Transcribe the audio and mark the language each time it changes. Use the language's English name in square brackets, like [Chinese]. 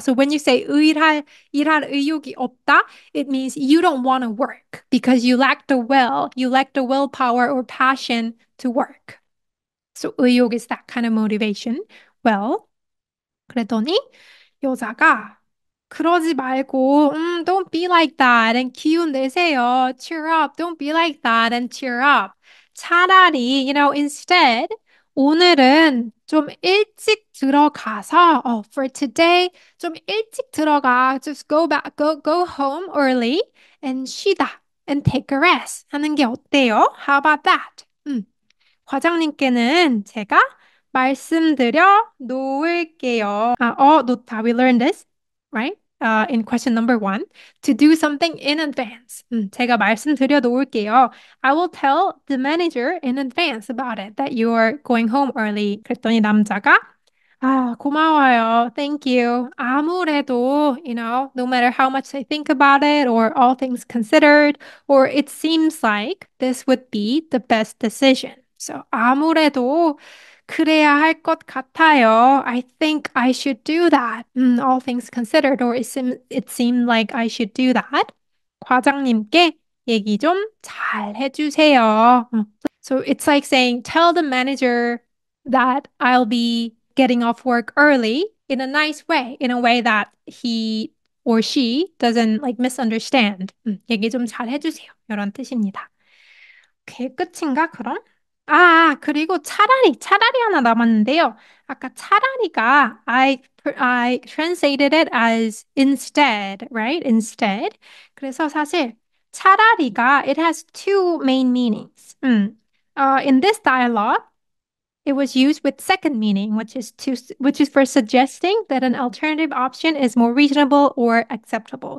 [English] So when you say 일할 의욕이 없다, it means you don't want to work because you lack the will, you lack the willpower or passion to work. So 의욕 is that kind of motivation. Well, [Korean] 그랬더니 여자가 그러지 말고 [English] don't be like that and 기운 내세요. Cheer up. Don't be like that and cheer up. [Korean] 차라리, instead 오늘은 좀 일찍 들어가서 [English] for today [Korean] 좀 일찍 들어가. [English] Just go home early and 쉬다 and take a rest [Korean] 하는 게 어때요? [English] How about that? [Korean] 과장님께는 제가 말씀드려 놓을게요. [English] 놓다. We learned this, right? In question number one, to do something in advance. [Korean] 제가 말씀드려 놓을게요. [English] I will tell the manager in advance about it, that you are going home early. [Korean] 그랬더니 남자가 고마워요. [English] Thank you. 아무래도, no matter how much I think about it or all things considered, or it seems like this would be the best decision. [Korean] So 아무래도 그래야 할 것 같아요. [English] I think I should do that. All things considered, or it seemed like I should do that. [Korean] 과장님께 얘기 좀 잘 해주세요. [English] So it's like saying, tell the manager that I'll be getting off work early in a nice way, in a way that he or she doesn't like misunderstand. [Korean] 얘기 좀 잘 해주세요. 이런 뜻입니다. 오케이, 끝인가, 그럼? 그리고 차라리 하나 남았는데요. [English] 아까 차라리가 I translated it as instead, right? Instead. [Korean] 그래서 사실 차라리가 [English] it has two main meanings. In this dialogue, it was used with second meaning, which is for suggesting that an alternative option is more reasonable or acceptable.